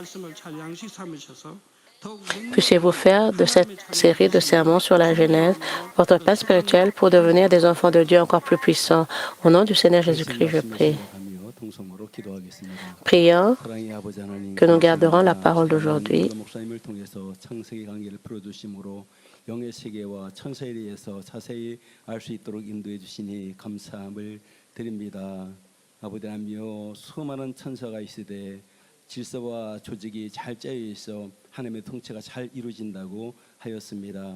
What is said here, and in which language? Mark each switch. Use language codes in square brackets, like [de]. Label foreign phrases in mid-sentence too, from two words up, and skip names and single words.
[fr] Puissiez-vous faire de cette série de sermons sur la Genèse votre pain spirituel pour devenir des enfants de Dieu encore plus puissants. Au nom du Seigneur Jésus-Christ, je prie. Prions que nous garderons la parole d'aujourd'hui. [ko] 영의 세계와 천사에 대해서 자세히 알 수 있도록 인도해 주시니 감사함을 드립니다. 아버지 하나님이여 수많은 천사가 있으되 질서와 조직이 잘 짜여 있어 하나님의 통치가 잘 이루어진다고 하였습니다.